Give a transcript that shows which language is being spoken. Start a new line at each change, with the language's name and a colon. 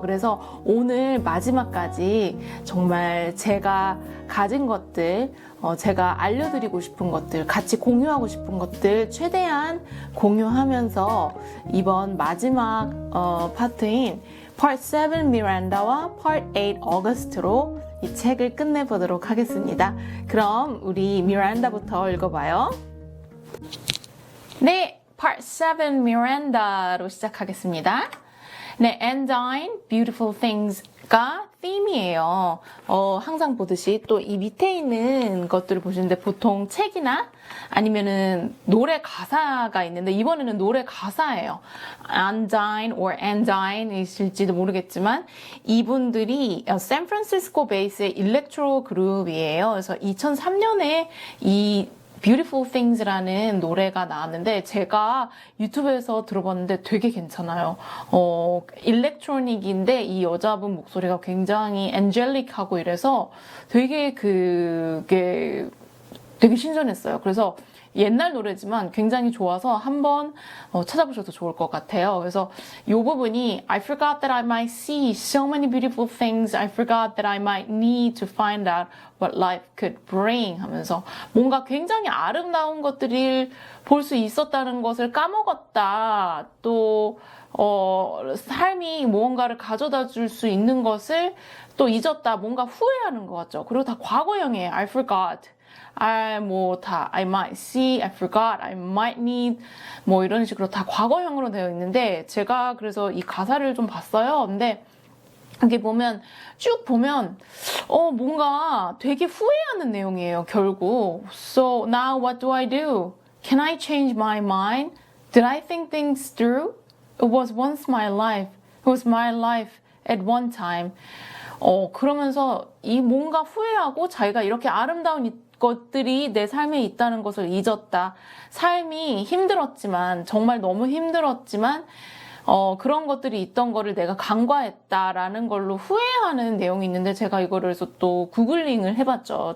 Korean: 그래서 오늘 마지막까지 정말 제가 가진 것들, 제가 알려드리고 싶은 것들, 같이 공유하고 싶은 것들 최대한 공유하면서 이번 마지막 파트인 Part 7 미란다와 Part 8 어거스트로 이 책을 끝내보도록 하겠습니다. 그럼 우리 미란다부터 읽어봐요. 네, Part 7 미란다로 시작하겠습니다. 네, Endine, Beautiful Things가 theme이에요. 항상 보듯이 또 이 밑에 있는 것들을 보시는데 보통 책이나 아니면은 노래 가사가 있는데 이번에는 노래 가사예요. Undine or Endine 있을지도 모르겠지만 이분들이 샌프란시스코 베이스의 일렉트로 그룹이에요. 그래서 2003년에 이 Beautiful Things라는 노래가 나왔는데 제가 유튜브에서 들어봤는데 되게 괜찮아요. 일렉트로닉인데 이 여자분 목소리가 굉장히 엔젤릭하고 이래서 되게 그게 되게 신선했어요. 그래서 옛날 노래지만 굉장히 좋아서 한번 찾아보셔도 좋을 것 같아요. 그래서 이 부분이
English: I forgot that I might see so many beautiful things. I forgot that I might need to find out what life could bring
Korean: 하면서 뭔가 굉장히 아름다운 것들을 볼 수 있었다는 것을 까먹었다. 또 삶이 무언가를 가져다 줄 수 있는 것을 또 잊었다. 뭔가 후회하는 것 같죠. 그리고 다 과거형이에요.
English: I forgot. I might see, I forgot, I might need,
Korean: 이런 식으로 다 과거형으로 되어 있는데, 제가 그래서 이 가사를 좀 봤어요. 근데, 여기 쭉 보면, 뭔가 되게 후회하는 내용이에요, 결국.
English: So, now what do I do? Can I change my mind? Did I think things through? It was once my life. It was my life at one time.
Korean: 그러면서 이 뭔가 후회하고 자기가 이렇게 아름다운 것들이 내 삶에 있다는 것을 잊었다. 삶이 힘들었지만, 정말 너무 힘들었지만, 그런 것들이 있던 거를 내가 간과했다라는 걸로 후회하는 내용이 있는데, 제가 이거를 그래서 또 구글링을 해봤죠.